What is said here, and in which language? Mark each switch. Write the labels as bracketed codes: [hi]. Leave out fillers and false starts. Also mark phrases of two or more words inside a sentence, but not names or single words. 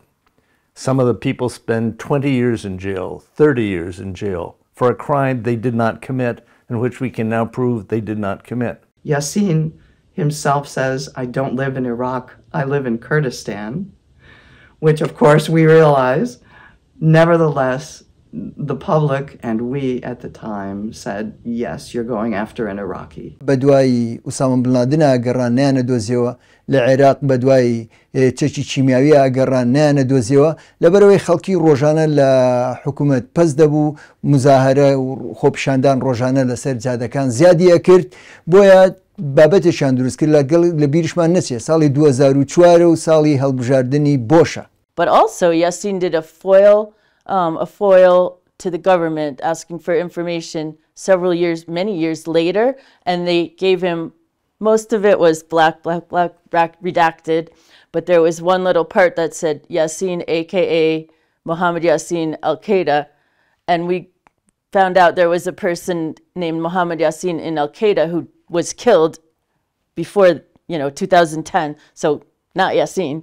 [en] Some of the people spend 20 years in jail, 30 years in jail for a crime they did not commit, and which we can now prove they did not commit. Yasin himself says, I don't live in Iraq, I live in Kurdistan, which of course we realize. Nevertheless, the public and we at the time said, yes, you're going after an Iraqi. [ckb] بدوای ئوسامە بن لادن ئاگەڕان نیانە دۆزیەوە لە عێراق بدوای چەکی چیمیاوی ئاگەڕان نیانە دۆزیەوە لەبەرەوەی خەڵکی ڕۆژانە لە حکوومەت پەس دەبوو مزاهرە و خۆپیشاندان ڕۆژانە لەسەر جادەکان زیادیە کرد بۆیە بابەتێکیان دروست کرد لە بیرشمان نەچێت ساڵی 2004 و ساڵی هەڵبژاردننی بۆشە. [en] But also Yasin did a foil to the government asking for information many years later, and they gave him, most of it was black, redacted, but there was one little part that said Yasin, aka Muhammad Yasin al-Qaeda, and we found out there was a person named Muhammad Yasin in al-Qaeda who was killed before, 2010, so not Yasin.